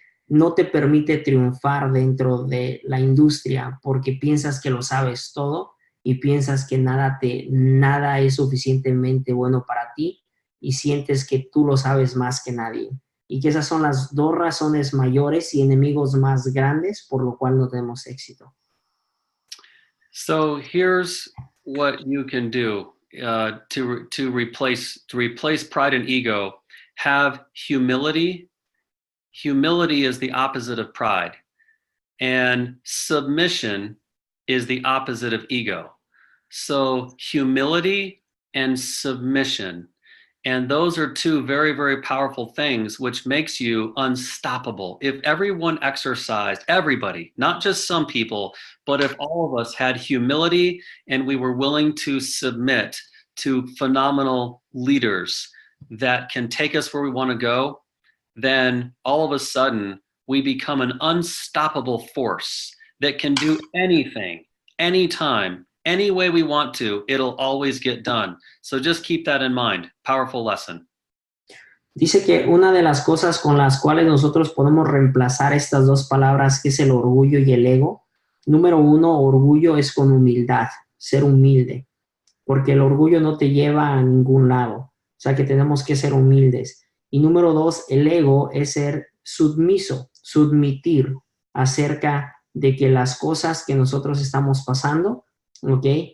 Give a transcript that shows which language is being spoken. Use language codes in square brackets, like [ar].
[es] No te permite triunfar dentro de la industria porque piensas que lo sabes todo y piensas que nada es suficientemente bueno para ti y sientes que tú lo sabes más que nadie. Y que esas son las dos razones mayores y enemigos más grandes por lo cual no tenemos éxito. [en] So here's what you can do to replace pride and ego. Have humility. Humility is the opposite of pride, and submission is the opposite of ego. So humility and submission. And those are two very, very powerful things, which makes you unstoppable. If everyone exercised, everybody, not just some people, but if all of us had humility and we were willing to submit to phenomenal leaders that can take us where we want to go, then all of a sudden we become an unstoppable force that can do anything, anytime, any way we want to. It'll always get done. So just keep that in mind. Powerful lesson. [es] Dice que una de las cosas con las cuales nosotros podemos reemplazar estas dos palabras, que es el orgullo y el ego. Número uno, orgullo es con humildad, ser humilde, porque el orgullo no te lleva a ningún lado. O sea que tenemos que ser humildes. Y número dos, el ego es ser submiso, submitir acerca de que las cosas que nosotros estamos pasando, ¿ok?